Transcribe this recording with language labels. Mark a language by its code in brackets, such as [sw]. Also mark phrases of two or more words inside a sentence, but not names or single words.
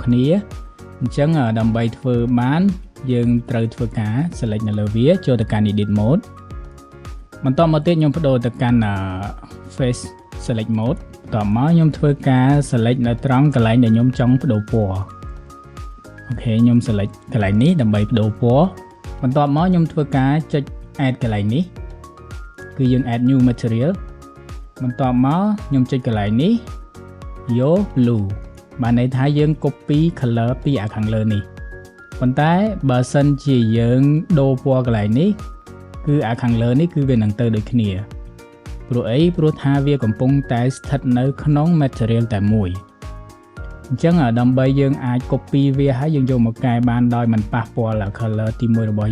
[km] គ្នាអញ្ចឹងដើម្បីធ្វើបានយើងត្រូវធ្វើការ select នៅលើវាចូលទៅកាន់ [en] edit mode [km] បន្តមកទៀតខ្ញុំបដូរទៅកាន់ [en] face select mode [km] បន្ទាប់មកខ្ញុំធ្វើការ select នៅត្រង់កន្លែងដែលខ្ញុំចង់បដូរពណ៌អូខេខ្ញុំ select កន្លែងនេះដើម្បីបដូរពណ៌បន្ទាប់មកខ្ញុំធ្វើការចុច add កន្លែងនេះគឺយើង [en] add new material [km] បន្ទាប់មកខ្ញុំចុចកន្លែងនេះយក blue បានន័យថាយើង [en] copy color [km] ពីខាងលើនេះប៉ុន្តែបើសិនជាយើងដូរពណ៌កន្លែងនេះគឺខាងលើនេះគឺវានឹងទៅដូច គ្នាព្រោះអីព្រោះថាវាកំពុងតែស្ថិតនៅក្នុង material តែមួយអញ្ចឹងដើម្បីយើងអាច copy វាហើយយើងយកមកកែបានដោយមិនប៉ះពាល់ color ទី1របស់